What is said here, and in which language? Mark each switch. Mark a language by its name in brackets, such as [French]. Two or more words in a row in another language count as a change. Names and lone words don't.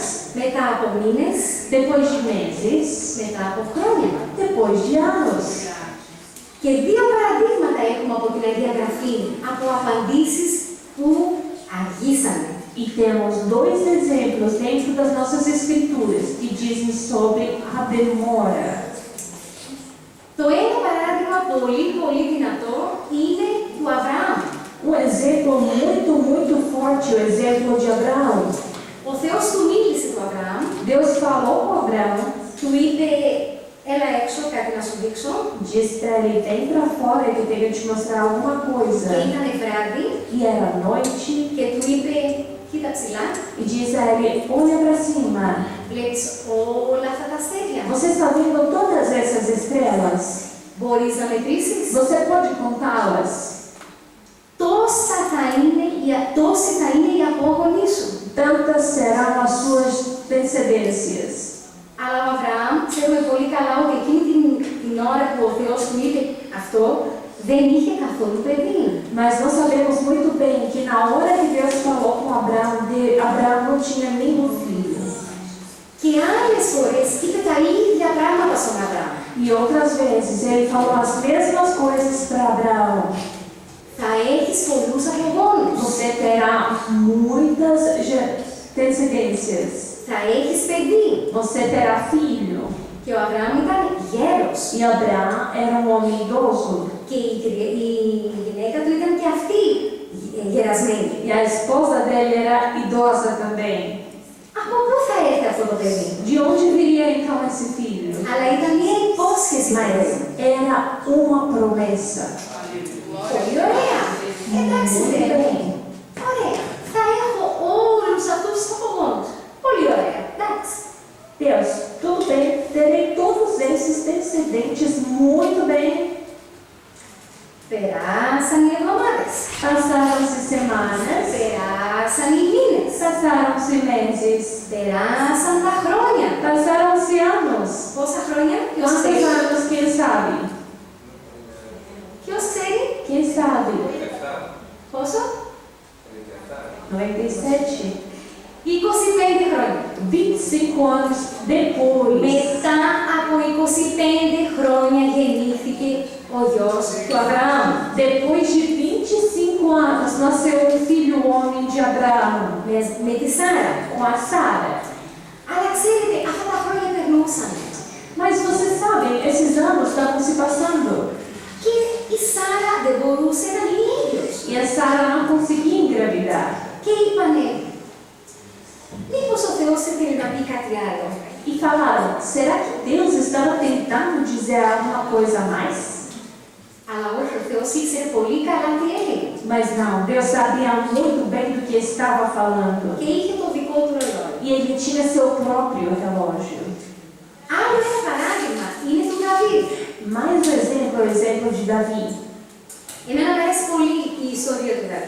[Greek] μετά από μήνες, [Portuguese] depois de meses, [Greek] μετά από χρόνια. [Portuguese] depois de anos. [Greek] Και δύο παραδείγματα έχουμε από την Αγία Γραφή, από απαντήσεις που αργήσανε. [Portuguese] E temos dois exemplos dentro das nossas escrituras que dizem sobre a demora. [Greek] Το ένα παράδειγμα πολύ δυνατό είναι του Αβραάμ. [Portuguese] Um exemplo muito forte, o exemplo de Abraão. [Greek] Ο Θεός του μίλησε του Αβραάμ, [Portuguese] Deus falou com Abraão, [Greek] του είπε έλα έξω, κάτι να σου δείξω. [Portuguese] disse para ele, vem para fora que eu tenho que te mostrar alguma [Greek] Και [Portuguese] coisa. [Greek] ήταν βράδυ [Portuguese] E era noite, [Greek] και του είπε κοίτα ψηλά, [Portuguese] e diz a ele, olha para cima. [Greek] βλέπεις όλα αυτά τα αστέρια. [Portuguese] Você está vendo todas essas estrelas? [Greek] Μπορείς να μετρήσεις. [Portuguese] Você pode contá-las? [Greek] Τόση θα είναι η απόγονή σου. [Portuguese] Tantas serão as suas descendências. [Greek] Αλλά ο Αβραάμ ξέρουμε πολύ καλά ότι εκείνη την ώρα που ο Θεός του είπε αυτό, δεν είχε καθόλου παιδί. [Portuguese] Mas nós sabemos muito bem que na hora que Deus falou com Abraão, Abraão não tinha nenhum filho. [Greek] Και άλλες φορές είπε τα ίδια πράγματα στον Αβραάμ. [Portuguese] E outras vezes ele falou as mesmas coisas para Abraão. [Greek] Θα έχεις πολλούς απογόνους. [Portuguese] Você terá muitas descendências. [Greek] Θα έχεις παιδί. [Portuguese] Você terá filho. [Greek] Και ο Αβραάμ ήταν γέρος. [Portuguese] E Abraão era um homem idoso. [Greek] Και η γυναίκα του ήταν και αυτή γερασμένη. [Portuguese] E a esposa dele era idosa também. [Greek] Από πού θα έρθει αυτό το παιδί? [Portuguese] De onde viria então esse filho? [Greek] Αλλά ήταν μια υπόσχεση. [Portuguese] Mas era uma promessa. [Greek] Πολύ ωραία. Εντάξει, [Portuguese] Muito [Greek] δεν [Portuguese] bem. [Greek] Ωραία. Θα έχω όλους αυτούς τους απογόνους. Πολύ ωραία. Εντάξει. [Portuguese] Deus, tudo bem, terei todos esses descendentes muito bem. [Greek] Περάσαν οι εβδομάδες. [Portuguese] Passaram-se semanas, [Greek] Περάσαν οι μήνες. [Portuguese] passaram-se meses, [Greek] Περάσαν τα χρόνια. [Portuguese] passaram-se anos. [Greek] Πόσα χρόνια? Ποιος [Portuguese] Quantos [Greek] ξέρει? [Portuguese] anos, quem sabe? [Greek] Ποιος ξέρει? [Portuguese] Quem sabe? [Greek] Πόσο? 97. 25 χρόνια. [Portuguese] 25 anos depois. [Greek] Μετά από 25 χρόνια γεννήθηκε ο γιος του Αβραάμ. [Portuguese] Depois de 25 anos, nasceu um filho homem de Abraão, [Greek] Με τη Σάρα. [Portuguese] com a Sara. [Greek] Αλλά ξέρετε, αυτά τα χρόνια περνούσαν. [Portuguese] Mas vocês sabem, esses anos estavam se passando. [Greek] Και η Σάρα δεν μπορούσε να γίνει ίδιος. [Portuguese] E a Sara não conseguia engravidar. [Greek] Και είπανε, μήπως ο Θεός ήθελε να πει κάτι άλλο? [Portuguese] E falaram, será que Deus estava tentando dizer alguma coisa a mais? [Greek] Αλλά όχι, ο Θεός Θεός ήξερε πολύ καλά τι έλεγε. [Portuguese] Mas não, Deus sabia muito bem do que estava falando. [Greek] Και είχε το δικό του ρολόι. [Portuguese] E ele tinha seu próprio relógio. [Greek] Άλλο ένα παράδειγμα είναι του Δαβίδ. [Portuguese] Mais um exemplo é o exemplo de Davi. [Greek] Εμένα μου αρέσει πολύ η ιστορία του Δαβίδ.